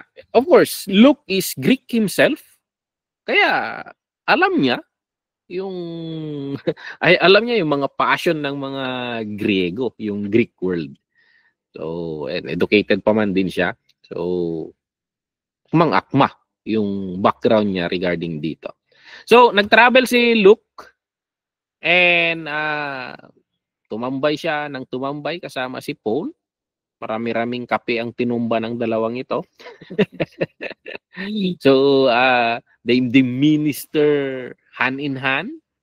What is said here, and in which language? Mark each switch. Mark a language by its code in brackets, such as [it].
[en] Of course, Luke is Greek himself. [tl] Kaya alam niya yung alam niya yung mga passion ng mga Griego, yung Greek world. So, educated pa man din siya. So, akma yung background niya regarding dito. So, nag-travel si Luke and tumambay siya ng tumambay kasama si Paul. Marami-raming kape ang tinumba ng dalawang ito. [en] So, they minister hand in hand.